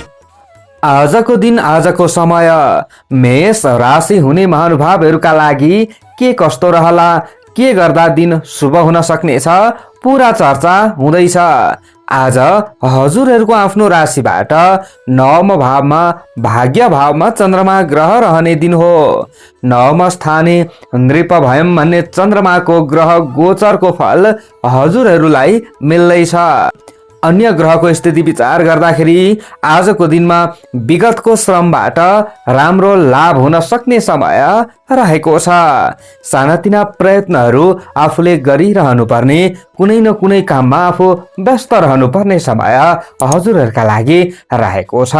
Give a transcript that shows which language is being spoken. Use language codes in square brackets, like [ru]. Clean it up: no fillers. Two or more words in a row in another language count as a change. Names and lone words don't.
[ne] आजको दिन, आजको समय मेष राशि हुने महानुभावहरूका लागि के कस्तो रहला, के गर्दा दिन शुभ हुन सक्नेछ, पूरा चर्चा हुँदैछ। आज हजुरहरूको आफ्नो राशिबाट 9औं भावमा भाग्य भावमा चन्द्रमा ग्रह रहने दिन हो। 9औं [sa] स्थाने नृप भयम [ne] भन्ने चन्द्रमाको ग्रह गोचरको फल हजुरहरूलाई मिल्दैछ। अन्य ग्रहको स्थिति विचार गर्दाखेरि आजको दिनमा विगतको श्रमबाट राम्रो लाभ हुन सक्ने समय रहेको छ। सानातिना प्रयत्नहरू आफूले गरिरहनु पर्ने, कुनै न कुनै काममा आफू व्यस्त रहनुपर्ने समय हजुरहरूका लागि रहेको छ।